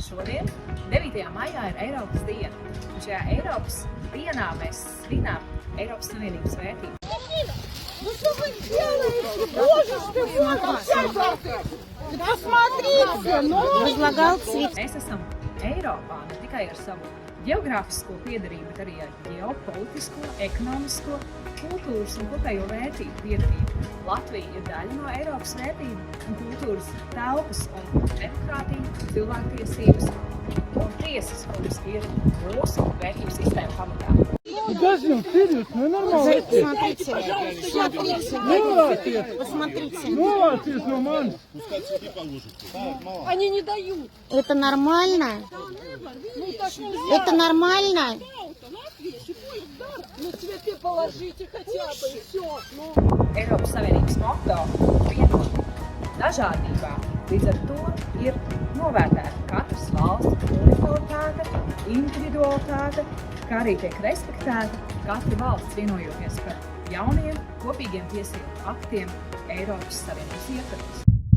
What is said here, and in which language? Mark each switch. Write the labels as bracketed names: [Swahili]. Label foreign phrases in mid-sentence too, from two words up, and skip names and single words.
[Latvian] šodien, 9. maijā, ir Eiropas diena. Un šajā Eiropas dienā mēs svinām Eiropas Savienības vērtību. [Russian] Ну что вы делаете? Боже ж ты мой! Посмотрите! Возлагал цвет. [Latvian] Mēs esam Eiropā ne tikai ar savu geogrāfisko piedarību, bet arī ar ģeopolitisko, ekonomisko, kultūras un kopējo vērtību piedarību. Latvija ir daļa no Eiropas vērtību un kultūras telpas, un demokrātija, cilvēktiesības un tiesiskums ir mūsu vērtību sistēma pamatā. [Russian] Подожди, вперед, ну нормально. Смотрите, смотрите, посмотрите. Молодец, нормально. Они не дают. Это нормально? Ну так нельзя. Это нормально? Ну цветы положите хотя бы и все. Ну. [Latvian] Eiropas Savienības moto vienota dažādībā. Līdz ar to ir novērtēta katras valsts unikalitāte, individualitāte, kā arī tiek respektēta katra valsts vienojoties par jauniem kopīgiem tiesību aktiem Eiropas Savienības ietvaros.